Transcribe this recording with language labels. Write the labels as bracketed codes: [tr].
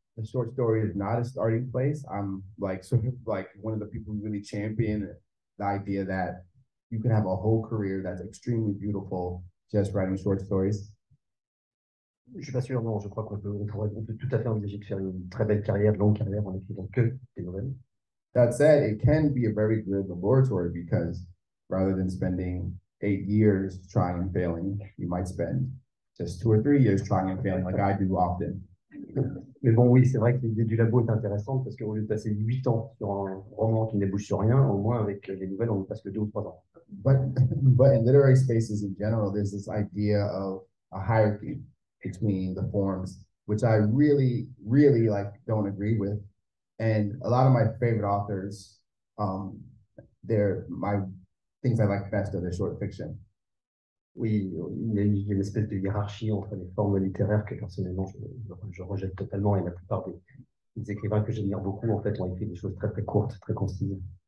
[en] a short story is not a starting place. I'm like sort of like one of the people who really champion the idea that you can have a whole career that's extremely beautiful just writing short stories. [fr] Je suis pas sûr, non, je crois on peut tout à fait envisager de faire une très belle carrière, longue carrière en écrivant que des nouvelles. [en] That said, it can be a very good laboratory because rather than spending 8 years trying and failing, you might spend just 2 or 3 years trying and failing like I do often. [fr] Mais bon, oui, c'est vrai que l'idée du labo est intéressante parce qu'au lieu de passer 8 ans sur un roman qui ne débouche sur rien, au moins avec les nouvelles, on ne passe que 2 ou 3 ans. [en] But in literary spaces in general, there's this idea of a hierarchy between the forms, which I really, really like don't agree with. And a lot of my favorite authors, they're my things I like best are their short fiction. [fr] Oui, il y a une espèce de hiérarchie entre les formes littéraires que personnellement je rejette totalement, et la plupart des écrivains que j'admire beaucoup en fait ont écrit des choses très très courtes, très concises.